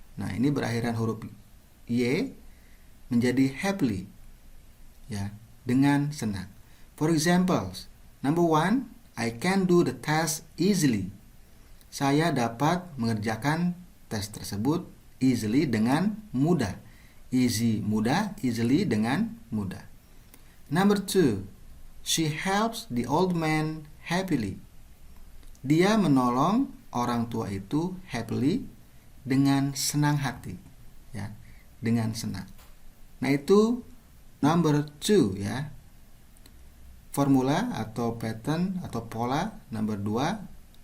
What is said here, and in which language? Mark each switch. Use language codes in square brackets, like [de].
[id] Nah, ini berakhiran huruf y menjadi happily. Ya, dengan senang. [en] For examples, number 1, I can do the test easily. [id] Saya dapat mengerjakan tes tersebut easily dengan mudah. Easy mudah, easily dengan mudah. [en] Number 2, she helps the old man happily. [id] Dia menolong orang tua itu happily dengan senang hati, ya, dengan senang. Nah, itu [en] number 2 [id] ya. Formula atau pattern atau pola number 2.